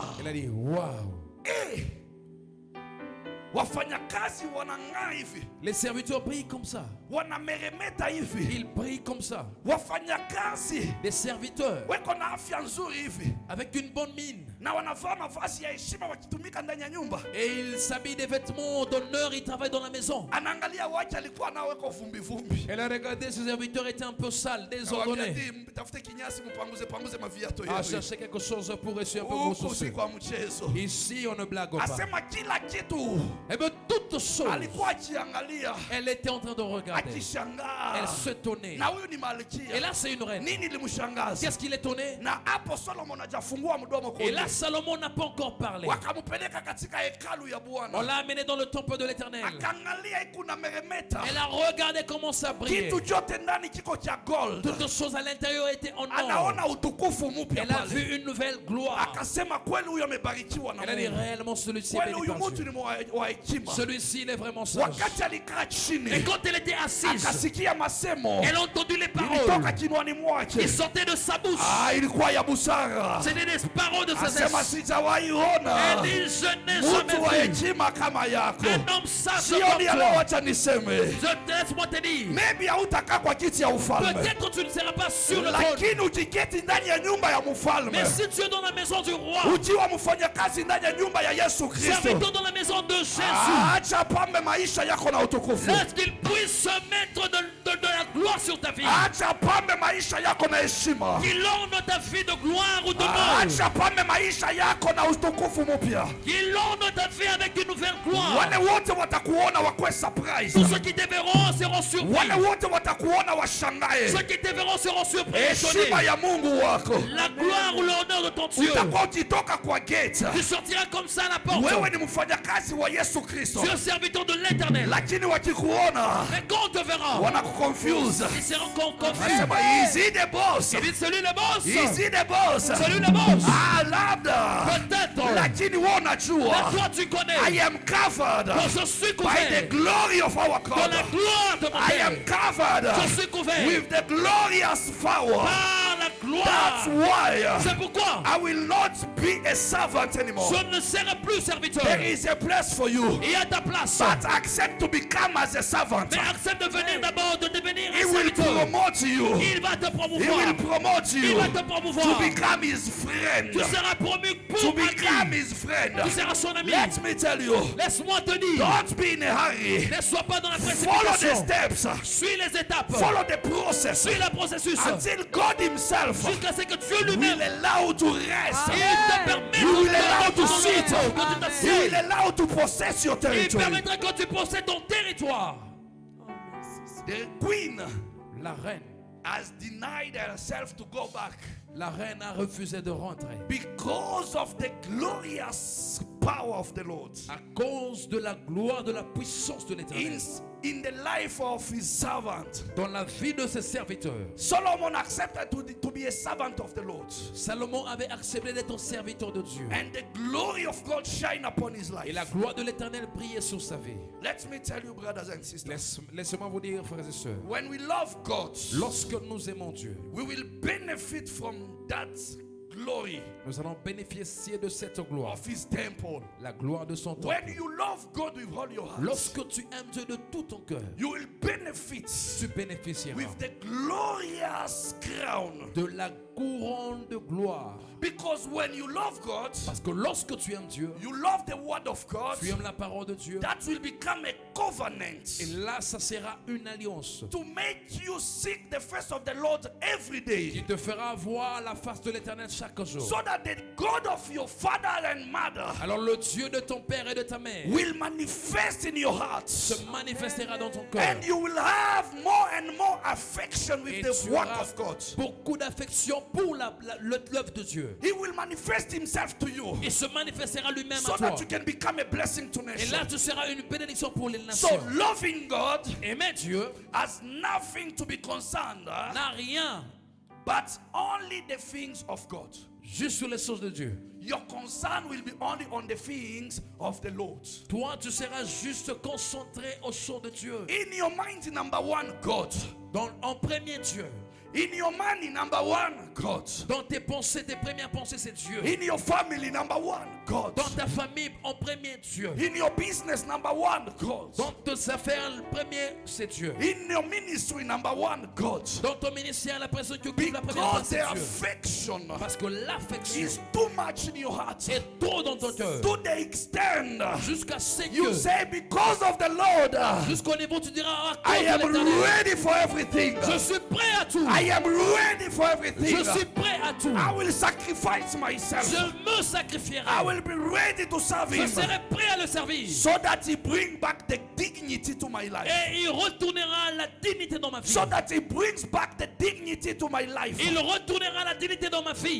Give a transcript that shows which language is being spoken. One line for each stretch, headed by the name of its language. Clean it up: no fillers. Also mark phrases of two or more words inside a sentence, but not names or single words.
French: elle a dit waouh.
Swahili: Wafanyakazi wanang'aa hivi,
French: Les serviteurs brillent comme ça.
Swahili: wanameremeta hivi.
French: Ils brillent comme ça.
Swahili: Wafanyakazi
French: Les serviteurs
Swahili: weko na afya nzuri hivi
French: avec une bonne mine.
Swahili: na wanavaa mavazi ya heshima wakitumika ndani ya nyumba.
French: Et ils s'habillent des vêtements d'honneur, ils travaillent dans la maison.
Swahili: Anaangalia wacha alikuwa nao weko vumbi vumbi.
French: Elle a regardé ses serviteurs étaient un peu sales, désordonnés.
Swahili: Tafute kinyasi mpanguze maviato
French: À
Swahili: yenu.
French: chercher quelque chose pour essayer un peu
Swahili: Huko
French: vous
Swahili: si kwa mchezo.
French: Ici, on ne blague pas.
Swahili: Asema kila kitu
French: Et bien toutes choses,
Swahili: alikuwa akiangalia
French: elle était en train de regarder.
Swahili: akishangaa,
French: Elle s'étonnait.
Swahili: na huyu ni
French: Et
Swahili: malkia.
French: là c'est une reine.
Swahili: Nini limshangaza?
French: Qu'est-ce qui l'étonnait?
Swahili: Na hapo Solomon hajafungua mdomo
French: Et là
Swahili: kuongea.
French: Salomon n'a pas encore parlé.
Swahili: Wakampeleka katika hekalu ya
French: On
Swahili: Bwana,
French: l'a amené dans le temple de l'Éternel.
Swahili: akaangalia ikuna meremeta,
French: Elle a regardé comment ça brillait.
Swahili: kitu chote ndani kiko cha gold.
French: Toutes choses à l'intérieur étaient en or.
Swahili: Anaona utukufu mpya
French: Elle a
Swahili: pale,
French: vu une nouvelle gloire.
Swahili: akasema kweli huyu amebarikiwa na
French: Elle a dit
Swahili: Mungu,
French: réellement celui-ci est
Swahili: kweli
French: béni
Swahili: huyu
French: par
Swahili: mtu
French: Dieu.
Swahili: ni wa hekima.
French: Celui-ci il est vraiment sage.
Swahili: Wakati alikaa
French: Et
Swahili: chini,
French: quand elle était assise,
Swahili: akasikia masemo
French: elle a entendu les
Swahili: ilitoka
French: paroles
Swahili: kinwani mwake.
French: qui sortaient de sa bouche.
Swahili: Ilikuwa ya busara.
French: C'était des paroles de
Swahili: Asema
French: sagesse.
Swahili: sijawahi ona
French: Elle dit, je n'ai
Swahili: mtu wa
French: jamais vu
Swahili: hekima kama yako.
French: un homme sage
Swahili: Sioni
French: comme
Swahili: ya leo,
French: toi.
Swahili: wacha niseme,
French: Laisse-moi te dire,
Swahili: maybe hautakaa kwa kiti ya ufalme,
French: peut-être tu ne seras pas sur le trône,
Swahili: lakini ukiketi ndani ya nyumba ya mfalme,
French: mais si tu es dans la maison du roi,
Swahili: ukiwa mfanyakazi ndani ya nyumba ya Yesu Kristo,
French: serviteur dans la maison de Jésus,
Swahili: acha pambe maisha yako na utukufu.
French: laisse qu'il puisse se mettre de la gloire sur ta vie.
Swahili: Acha pambe maisha yako na heshima.
French: Qu'il orne ta vie de gloire ou de mort.
Swahili: Acha pambe maisha yako na utukufu mpya.
French: Qu'il orne ta vie avec une nouvelle gloire.
Swahili: Wale wote watakuona wakwe surprise.
French: Tous ceux qui te verront seront surpris.
Swahili: Wale wote watakuona washangae.
French: Ceux qui te verront seront surpris et
Swahili: Heshima
French: étonnés.
Swahili: ya Mungu wako.
French: La gloire ou l'honneur de ton Dieu.
Swahili: Utakuwa ukitoka kwa gate,
French: Tu sortiras comme ça à la porte.
Swahili: wewe ni mfanyakazi wa Yesu Kristo,
French: Tu es serviteur de l'Éternel.
Swahili: lakini wakikuona
French: Mais quand on te verra,
Swahili: wanakuconfuse.
French: ils seront confus.
English: Nasema is he the boss?
French: Il dit celui le boss.
English: Is he the boss?
French: Celui le boss.
Swahili: Labda,
French: Peut-être.
Swahili: lakini wewe
French: Mais
Swahili: unajua,
French: toi tu connais.
English: I am covered
French: Que je suis
English: by the
French: couvert
English: glory of our
French: de la
English: God.
French: gloire de mon
English: I am
French: Père.
English: covered
French: Je suis couvert
English: with the glorious power.
French: par la
English: That's
French: gloire.
English: why
French: C'est pourquoi
English: I will not be a servant anymore.
French: je ne serai plus serviteur.
English: There is a place for you,
French: Il y a ta place.
English: but accept to become as a servant.
French: Mais accepte de venir d'abord, de devenir
English: He
French: un
English: will
French: serviteur.
English: promote you.
French: Il va te
English: He
French: promouvoir.
English: will promote
French: Il
English: you
French: va te
English: to
French: promouvoir.
English: become his friend.
French: Tu seras promu
English: To
French: pour
English: become
French: ami.
English: his friend.
French: Tu seras son ami.
English: Let me tell you,
French: Laisse-moi te dire.
English: don't be in a hurry.
French: Ne sois pas dans la
English: Follow the
French: précipitation.
English: steps.
French: Suis les étapes.
English: Follow the process
French: Suis le processus.
English: until God himself
French: Jusqu'à ce que Dieu
English: will
French: lui-même
English: allow to rest.
French: il te permette
English: He will allow to
French: de
English: sit.
French: que tu
English: He will
French: t'assieds.
English: allow to possess your
French: Il
English: territory.
French: permettra que tu possèdes ton territoire.
English: The queen
French: La reine.
English: has denied herself to go back
French: La reine a refusé de rentrer
English: because of the glorious power of the Lord
French: à cause de la gloire, de la puissance de l'Éternel
English: in the life of his servant.
French: dans la vie de ses serviteurs.
English: Solomon accepted to be a servant of the Lord,
French: Salomon avait accepté d'être un serviteur de Dieu.
English: and the glory of God shine upon his
French: Et la
English: life.
French: gloire de l'Éternel brillait sur sa vie.
English: Let me tell you, brothers and sisters,
French: Laissez-moi vous dire, frères et sœurs,
English: when we love God,
French: lorsque nous aimons Dieu,
English: we will benefit from that glory
French: nous allons bénéficier de cette gloire,
English: of his temple.
French: la gloire de son temple.
English: When you love God with all your heart,
French: Lorsque tu aimes Dieu de tout ton cœur,
English: you will benefit
French: tu bénéficieras
English: with the glorious crown.
French: de la couronne de gloire.
English: Because when you love God,
French: Parce que lorsque tu aimes Dieu,
English: you love the word of God,
French: tu aimes la parole de Dieu,
English: that will become a covenant
French: et là, ça sera une alliance
English: to make you seek the face of the Lord every day,
French: qui te fera voir la face de l'Éternel chaque jour.
English: so that the God of your father and mother
French: Alors le Dieu de ton père et de ta mère
English: will manifest in your heart,
French: se manifestera dans ton cœur.
English: and you will have more and more affection with
French: Et
English: the
French: tu
English: work
French: auras
English: of God.
French: beaucoup d'affection pour l'œuvre de Dieu.
English: He will manifest himself to you,
French: Il se manifestera lui-même
English: so
French: à toi.
English: that you can become a blessing to
French: Et
English: nations.
French: là, tu seras une bénédiction pour les
English: So
French: nations.
English: loving God
French: Aimer Dieu
English: has nothing to be concerned,
French: n'a rien,
English: but only the things of God.
French: juste sur les choses de Dieu.
English: Your concern will be only on the things of the Lord.
French: Toi, tu seras juste concentré aux choses de Dieu.
English: In your mind, number one, God.
French: En premier Dieu.
English: In your money, number one, God.
French: Dans tes pensées, tes premières pensées, c'est Dieu.
English: In your family, number one, God.
French: Dans ta famille, en premier Dieu.
English: In your business, number one, God.
French: Dans tes affaires, le premier, c'est Dieu.
English: In your ministry, number one, God.
French: Dans ton ministère, la personne qui occupe la première
English: Because
French: place,
English: the
French: c'est Dieu.
English: affection
French: Parce que l'affection
English: is too much in your heart.
French: est trop dans ton cœur.
English: To the extent
French: Jusqu'à ce
English: you
French: que,
English: say, because of the Lord,
French: jusqu'au niveau, tu diras, à
English: I
French: cause
English: am
French: de l'Éternel,
English: ready for everything.
French: je suis prêt à tout.
English: I am ready for everything.
French: Je suis prêt à tout.
English: I will sacrifice myself.
French: Je me sacrifierai.
English: I will be ready to serve
French: Je
English: him
French: serai prêt à le servir.
English: so that he bring back the dignity to my life.
French: Et il retournera la dignité dans ma vie.
English: So that he brings back the dignity to my life.
French: Il retournera la dignité dans ma vie.